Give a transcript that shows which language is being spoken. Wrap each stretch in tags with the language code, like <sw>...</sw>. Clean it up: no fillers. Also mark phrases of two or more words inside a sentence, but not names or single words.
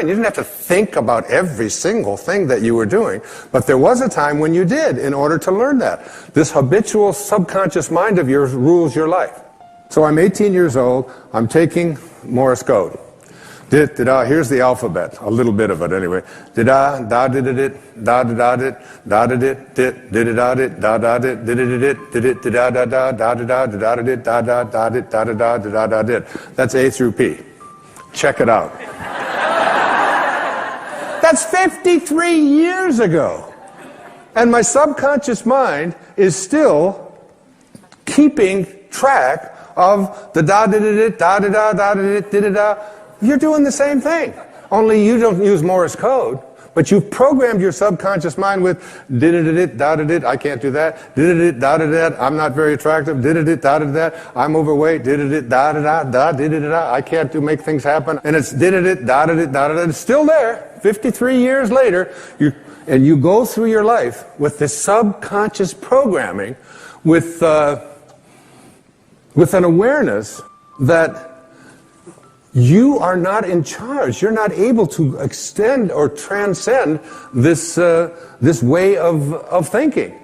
<en>You didn't have to think about every single thing that you were doing, but there was a time when you did in order to learn that. This habitual subconscious mind of yours rules your life. So I'm 18 years old, I'm taking Morse code. Dit, da, here's the alphabet, a little bit of it anyway. Da, da, did it, da, da, dit, da, dit, dit, did it, da, dit, da, dit, did it, did it, da, da, da, da, da, da, dit, da, da, dit, da, da, da, dit. That's A through P. Check it out. That's 53 years ago. And my subconscious mind is still keeping track of the da, da, da, da, da, da, da, da, da. You're doing the same thing, only you don't use Morse code, but you've programmed your subconscious mind with did-it-it, da-da-dit, I can't do that, did-it-it, da-da-dat, I'm not very attractive, did-it-it, da-da-dat, I'm overweight, did-it-it, da-da-da, da, did-it-da, I can't make things happen, and it's did-it-it, da-da-dit, da-da-da, it's still there, 53 years later, you go through your life with this subconscious programming with an awareness that you are not in charge. You're not able to extend or transcend this way of thinking.</en>